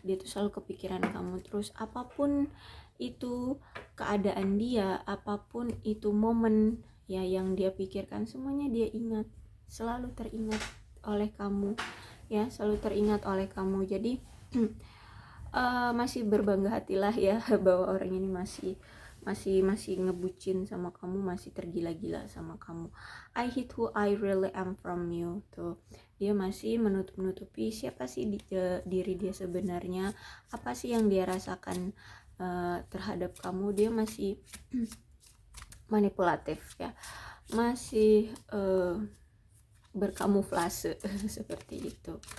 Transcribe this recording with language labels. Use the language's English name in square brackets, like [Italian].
[Indonesian] Dia tuh selalu kepikiran kamu terus. Apapun itu keadaan dia, apapun itu momen ya yang dia pikirkan, semuanya dia ingat. Selalu teringat oleh kamu ya, selalu teringat oleh kamu. Jadi masih berbangga hatilah ya bahwa orang ini masih ngebucin sama kamu, masih tergila-gila sama kamu. [English] I hate who I really am from you. [Indonesian] Tuh, dia masih menutupi siapa sih diri dia sebenarnya, apa sih yang dia rasakan terhadap kamu. Dia masih manipulatif ya, masih berkamuflase seperti itu.